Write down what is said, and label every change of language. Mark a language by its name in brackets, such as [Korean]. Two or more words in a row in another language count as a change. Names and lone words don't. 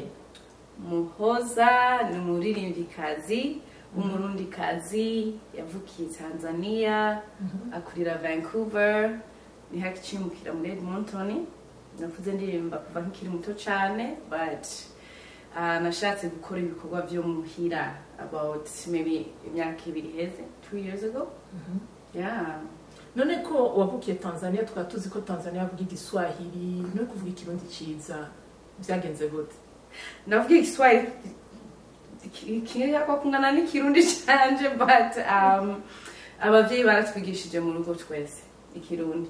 [Rundi] Muhoza ni umuririmbyikazi umurundikazi yavukiye Tanzania akurira Vancouver, ni hakicimukira muri Edmonton. Navuze ndirimba kuva nkiri muto cyane, but nashatse gukora ibikorwa byo muhira [English] about maybe [Rundi] imyaka 2 heze [English] 2 years ago. Yeah. [Rundi] None ko wavukiye Tanzania, twatuzi ko Tanzania avuga igiswahili, no kuvuga ikirundi ciza byagenze gute? Navuga igiswahili kiriya kwa kungana n'ikirundi cyanje, but abavyeyi baratwigishije mu rugo twese ikirundi.